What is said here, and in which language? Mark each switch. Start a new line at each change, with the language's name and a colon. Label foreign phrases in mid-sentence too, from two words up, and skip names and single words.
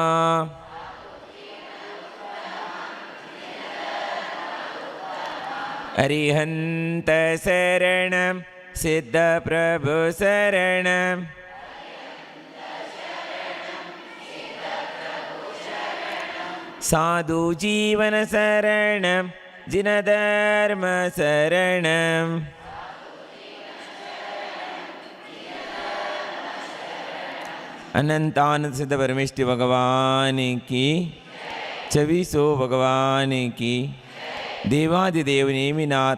Sanskrit: ಅರಿಹಂತ ಶರಣಂ ಸಿದ್ಧ ಪ್ರಭು ಶರಣಂ ಸಾಧು ಜೀವನ ಶರಣಂ ಜಿನಧರ್ಮ ಶರಣಂ
Hindi: अनंतानंद सिद्ध परमेष्टि भगवान की 2400 भगवान की देवादिदेव नेमिनाथ